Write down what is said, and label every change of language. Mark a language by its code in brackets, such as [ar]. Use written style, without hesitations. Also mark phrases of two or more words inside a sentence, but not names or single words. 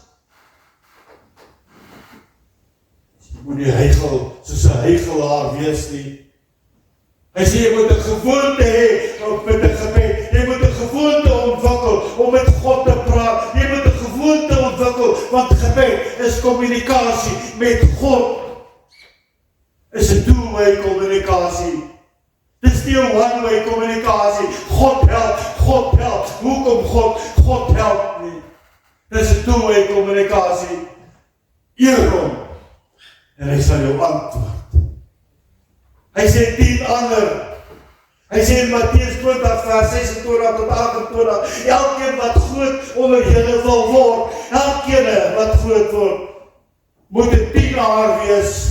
[af] Jy moet nie huigel, soos 'n huigelaar wees nie. Hy sê, jy moet 'n gewoonte hê, met 'n gebed, jy moet 'n gewoonte ontwikkel, om met God te praat, jy moet 'n gewoonte ontwikkel, want gebed is kommunikasie met God, is 'n two-way kommunikasie, dit is nie 'n one-way kommunikasie, God help, hoekom God help nie, dit is 'n two-way kommunikasie, eer hom, en hy sal jou antwoord. Hy sê 10 ander. Hy sê in Mattheus 20 vers 26 tot 28, elkeen wat groot onder julle wil word, elkeen wat groot word, moet 'n dienaar wees.